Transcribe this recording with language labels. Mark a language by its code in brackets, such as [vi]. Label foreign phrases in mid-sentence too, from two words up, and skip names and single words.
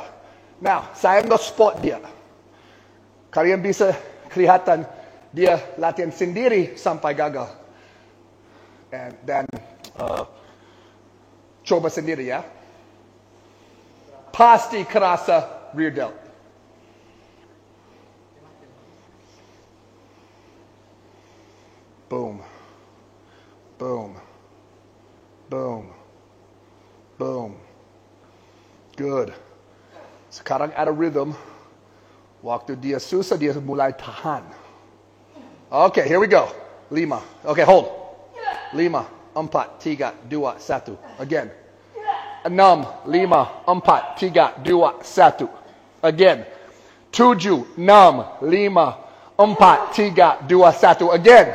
[id] Now, saya nggak spot dia. Kalian bisa kelihatan dia latihan sendiri sampai gagal. Dan coba sendiri ya. Pasti kerasa [en] rear delt. Boom. Boom. Boom. Boom. Good. [id] Sekarang ada rhythm. Waktu dia susah, dia mulai tahan. [en] Okay, here we go. 5. Okay, hold. 5, 4, 3, 2, 1. Again. 6, 5, 4, 3, 2, 1. Again. 7, 6, 5, 4, 3, 2, 1. Again.